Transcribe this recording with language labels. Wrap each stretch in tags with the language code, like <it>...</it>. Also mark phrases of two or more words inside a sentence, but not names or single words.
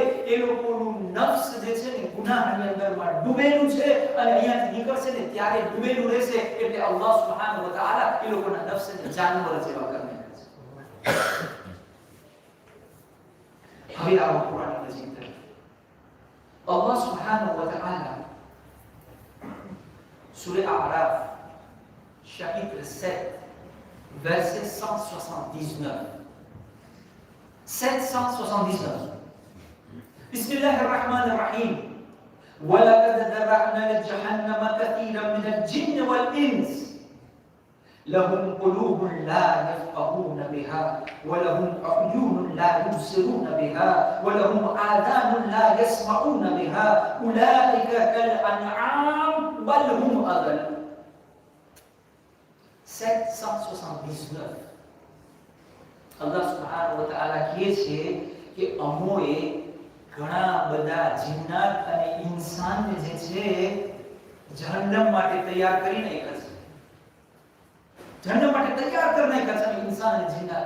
<gu>એ લોકોનું નફ્સ જે છે ને ગુનાહની અંદરમાં ડૂબેલું છે અને અહીંયાથી નીકળશે ને ત્યારે ડૂબેલું રહેશે. એટલે</gu> <ar>الله سبحانه وتعالى</ar> <gu>એ લોકોના નફ્સને જાનવર જેવા કરી નાખે છે. હવે આવો કુરાન મજીદ તરફ.</gu> <ar>الله سبحانه وتعالى</ar> <gu>Surah Al-A'raf,</gu> <fr>chapitre 7, verset 179. 779.</fr> <ar>Bismillahirrahmanirrahim. وَلَقَدْ ذَرَأْنَا لِجَهَنَّمَ كَثِيرًا مِنَ الْجِنِّ وَالْإِنسِ لَهُمْ قُلُوبٌ لَا يَفْقَهُونَ بِهَا وَلَهُمْ أَعْيُنٌ لَا يُبْصِرُونَ بِهَا وَلَهُمْ آذَانٌ لَا يَسْمَعُونَ بِهَا أُولَئِكَ كَالْأَنْعَامِ بَلْ هُمْ أَضَلُّ. 779. الله سبحانه وتعالى</ar> <gu>કહે છે કે અમોએ ઘણા બધા જિન્નાત અને ઇન્સાનને જે છે જહન્નમ માટે તૈયાર કરી નાખ્યા છે. જહન્નમ માટે તૈયાર કરી નાખ્યા છે ઇન્સાન અને જિન્નાત.</gu>